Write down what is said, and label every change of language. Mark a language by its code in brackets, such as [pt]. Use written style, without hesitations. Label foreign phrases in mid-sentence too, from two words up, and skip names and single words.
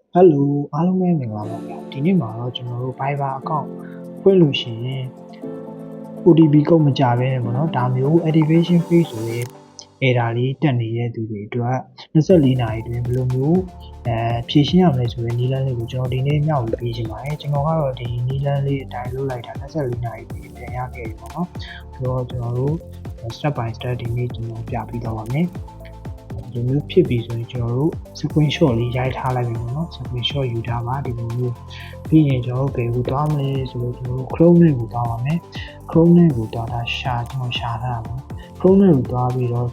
[my] Hello အားလုံးပဲမင်္ဂလာပါဗျာဒီနေ့မှာတော့ကျွန်တော်တို့ Viber account ဖွင့်လို့ရှိရင် OTP ကုတ်မကြဘဲနဲ့ပေါ့နော်ဒါမျိုး [en] activation fee [my] ဆိုရင် error လေးတက်နေတဲ့သူတွေအတွက်24နာရီအတွင်းဘယ်လိုမျိုးဖြည့်ရှင်းရမလဲဆိုတဲ့နည်းလမ်းလေးကိုကျွန်တော်ဒီနေ့မျှဝေပေးချင်ပါတယ်ကျွန်တော်ကတော့ဒီနည်းလမ်းလေးအတိုင်းလုပ်လိုက်တာ24နာရီအတွင်းပြန်ရခဲ့ပြီပေါ့နော်ဆိုတော့ကျွန်တော်တို့ step [en] by step [my] ဒီနေ့ကျွန်တော်ပြပြီးတော့ပါမယ်ဒီမျိုးဖြစ်ပြီဆိုရင်ကျွန်တော်တို့ screenshot လေးရိုက်ထားလိုက်ပြီပေါ့နော် screenshot ယူထားပါဒီလိုမျိုးပြီးရင်ကျွန်တော်တို့ဘယ်ကိုသွားမလဲဆိုတော့ကျွန်တော်တို့ Chrome နဲ့ကိုသွားပါမယ် Chrome နဲ့ကိုသွားတာရှာကျွန်တော်ရှာထားတာပေါ့ Chrome နဲ့ကိုသွားပြီးတော့